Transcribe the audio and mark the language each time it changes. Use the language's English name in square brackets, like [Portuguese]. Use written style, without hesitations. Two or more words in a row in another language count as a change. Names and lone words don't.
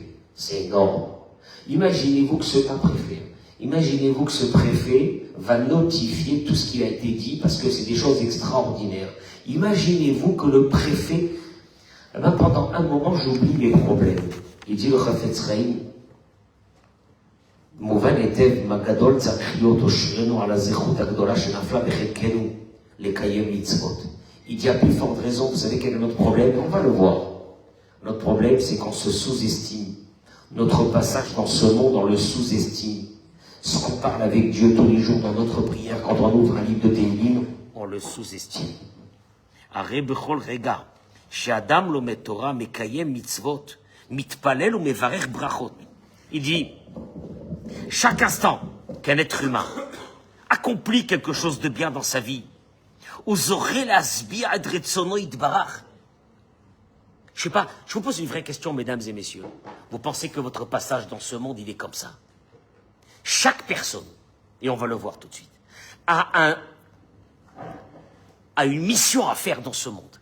[French] C'est énorme. Imaginez-vous que ce préfet va notifier tout ce qui a été dit parce que c'est des choses extraordinaires. Imaginez-vous que le préfet, pendant un moment, j'oublie mes problèmes. Il dit le Chafetz Chaim, [Hebrew] מובן היטב מה גדול צריך להיות אושרנו על הזכות הגדולה שנפלה בחלקנו לקיים מצוות. [French] Il dit à plus forte raison, vous savez quel est notre problème? On va le voir. Notre problème, c'est qu'on se sous-estime. Notre passage dans ce monde, on le sous-estime. Ce qu'on parle avec Dieu tous les jours dans notre prière, quand on ouvre un livre de Tehillim, on le sous-estime. [Hebrew] הרי בכל רגע שאדם לומד תורה, מקיים מצוות, מתפלל ומברך ברכות. [French] Il dit, chaque instant qu'un être humain accomplit quelque chose de bien dans sa vie, je sais pas, je vous pose une vraie question, mesdames et messieurs. Vous pensez que votre passage dans ce monde, il est comme ça? Chaque personne, et on va le voir tout de suite, a une mission à faire dans ce monde.